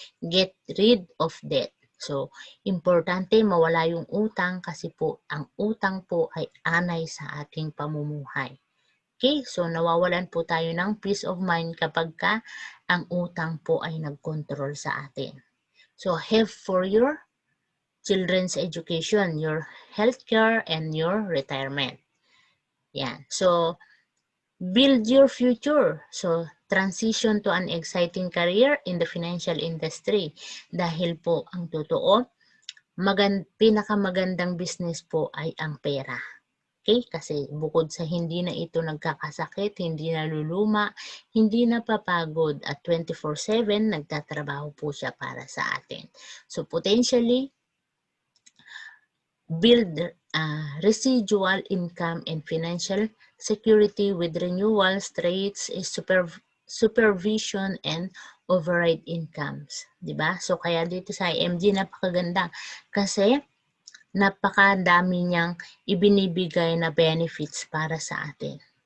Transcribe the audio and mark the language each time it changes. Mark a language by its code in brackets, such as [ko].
[en] Get rid of debt. [tl] So, importante mawala yung utang kasi po ang utang po ay anay sa ating pamumuhay. Okay, so nawawalan po tayo ng [en] peace of mind [tl] kapag ang utang po ay nagkontrol sa atin. [en] So, have for your children's education, your healthcare, and your retirement. Yan. So, build your future. So, transition to an exciting career in the financial industry. [tl] Dahil po, ang totoo, pinakamagandang business po ay ang pera. Okay? Kasi bukod sa hindi na ito nagkakasakit, hindi na luluma, hindi na papagod, at 24/7 nagtatrabaho po siya para sa atin. [en] So, potentially, build residual income and financial security with renewals, trades, supervision, and override incomes. [tl] Diba? So, kaya dito sa IMG, napakaganda. Kasi, napakadami niyang ibinibigay na benefits para sa atin.